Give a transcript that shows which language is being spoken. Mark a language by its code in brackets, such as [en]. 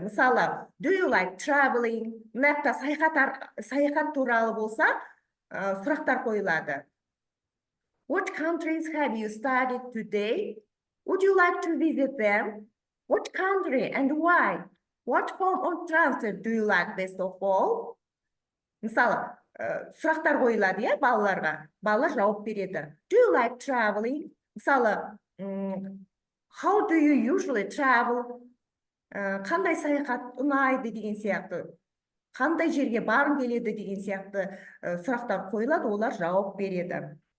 [kk] Мысалы, [en] do you like traveling? [kk] Мұнда саяхат туралы болса, сұрақтар қойылады. [en] What countries have you studied today? Would you like to visit them? What country and why? What form of transport do you like best of all? [kk] Мысалы, сұрақтар қойылады, балаларға. Балалар жауап береді. [en] Do you like traveling? [kk] Мысалы, [en] how do you usually travel? [kk] Қандай саяхат ұнайды деген сияқты. Қандай жерге барғың келеді деген сияқты сұрақтар қойылады, олар жауап береді.